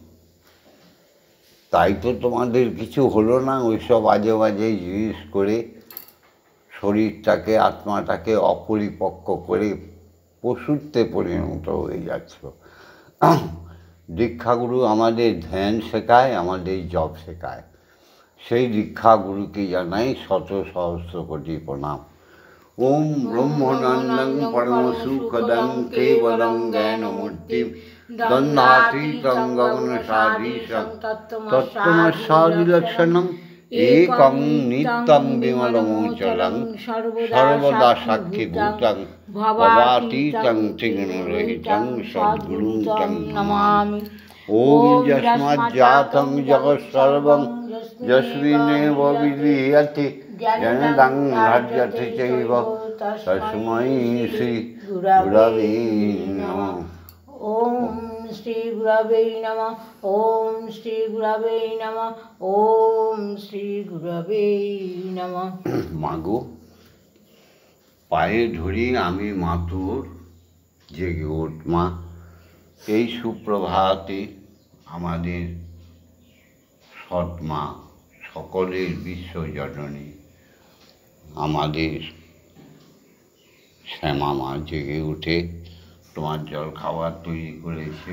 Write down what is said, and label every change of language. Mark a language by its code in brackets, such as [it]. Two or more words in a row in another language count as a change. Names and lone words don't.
[bn] তাই তো তোমাদের কিছু হলো না ওইসব আজে বাজে জিনিস করে শরীরটাকে, আত্মাটাকে অপরিপক্ক করে পশুত্বে পরিণত হয়ে যাচ্ছ। দীক্ষাগুরু আমাদের ধ্যান শেখায়, আমাদের জপ শেখায়। সেই দীক্ষাগুরুকে জানাই শত সহস্র কোটি প্রণাম। [sa] ওম ব্রহ্মনন্দং পরমসুখদং কেবলং জ্ঞানমূর্তিম দ্বন্দ্বাতীতং গগনসাদীশং তত্ত্বমস্যাদিলক্ষণং একং নিত্যং বিমলমোচলং সর্বদা সাক্ষীভূতং ভবাতীতং ত্রিগুণরহিতং সদ্গুরুং তং নমামি। ওম যস্মাজ্জাতং জগৎসর্বং যস্মিন্নেব বিলীয়তে জনদং ধার্যতে চৈব তস্मै শ্রী গুরবে নমঃ। ওম শ্রী গুরবে নমঃ। ওম শ্রী গুরবে নমঃ। ওম শ্রী গুরবে নমঃ। [bn] মাগো, পায়ে ধরি আমি মাতুর, জেগে ওঠ মা। এই সুপ্রভাতে আমাদের সৎমা, সকলের বিশ্বজননী, আমাদের শ্যামা মা জেগে উঠে তোমার জল খাবার তৈরি করেছে।